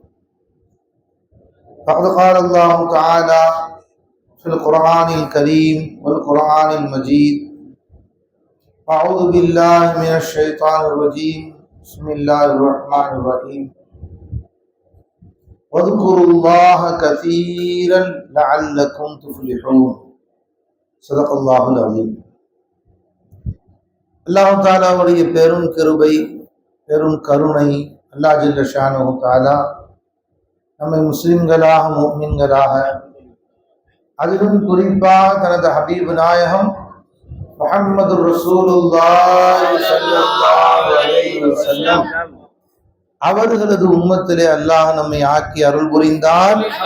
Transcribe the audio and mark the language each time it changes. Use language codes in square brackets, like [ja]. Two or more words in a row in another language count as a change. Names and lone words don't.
[ar] فقد قال الله تعالى في القرآن الكريم والقرآن المجيد أعوذ بالله من الشيطان الرجيم بسم الله الرحمن الرحيم واذكروا الله كثيرا لعلكم تفلحون صدق الله العظيم. الله تعالى [ta] பெரும் கிருபை பெரும் கருணை [ar] الله جل شأنه تعالى [ta] நம்மை முஸ்லிம்களாக முஃமின்களாக அதிலும் குறிப்பாக தனது ஹபீப் நாயகம் [ar] محمد رسول الله صلى الله عليه وسلم [ta] அவர்களது உம்மத்திலே அல்லாஹ் நம்மை ஆக்கி அருள் புரிந்தார்.